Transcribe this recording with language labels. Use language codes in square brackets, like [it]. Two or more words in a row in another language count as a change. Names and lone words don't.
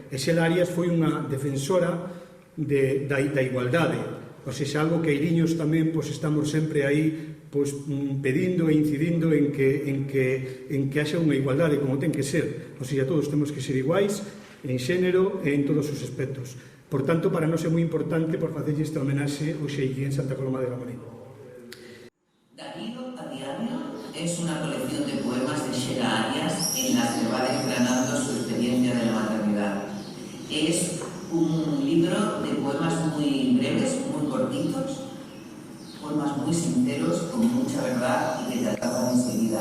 [gl] E Xela Arias foi unha defensora da igualdade, ou seja, algo que Eiriños tamén estamos sempre aí pedindo e incidindo en que haxa unha igualdade como ten que ser, ou seja, todos temos que ser iguais en xénero e en todos os aspectos. Por tanto, para nós é moi importante por facer este homenaxe hoxe aquí en Santa Coloma de Gramenet. [es] Darío a diario es una colección de poemas de Xela Arias en las que va desgranando su experiencia de la maternidad. Es un libro de poemas muy breves, muy cortitos, mucha verdad y que te atrapan enseguida.